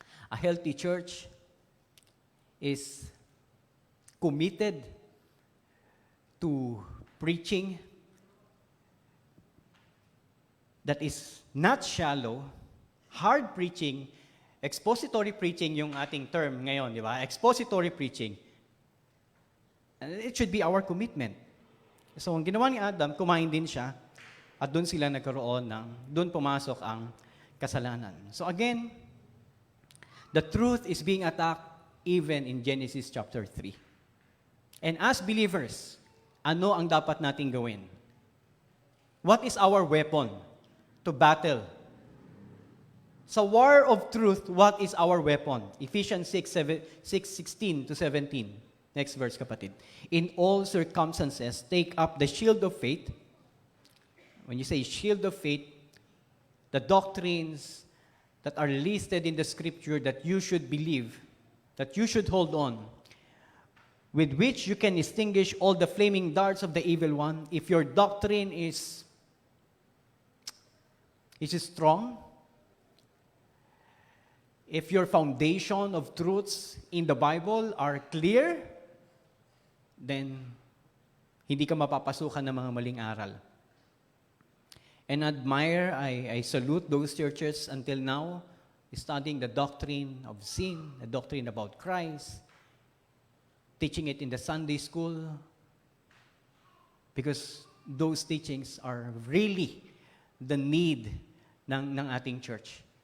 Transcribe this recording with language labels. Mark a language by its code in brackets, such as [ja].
[en] A healthy church is committed to preaching that is not shallow, hard preaching, expository preaching [tl] yung ating term ngayon, di ba? [en] Expository preaching. And it should be our commitment. [tl] So, ang ginawa ni Adam, kumain din siya, at doon sila nagkaroon doon pumasok ang kasalanan. [en] So again, the truth is being attacked even in Genesis chapter 3. And as believers, [tl] ano ang dapat nating gawin? [en] What is our weapon to battle? Sa war of truth, what is our weapon? Ephesians 6:16 to 17. Next verse, kapatid. In all circumstances, take up the shield of faith. When you say shield of faith, the doctrines that are listed in the scripture that you should believe, that you should hold on, with which you can extinguish all the flaming darts of the evil one. If your doctrine is strong, if your foundation of truths in the Bible are clear, [tl] then hindi ka mapapasukan ng mga maling aral. [en] And I salute those churches until now, studying the doctrine of sin, the doctrine about Christ, teaching it in the Sunday school, because those teachings are really the need ng ating church.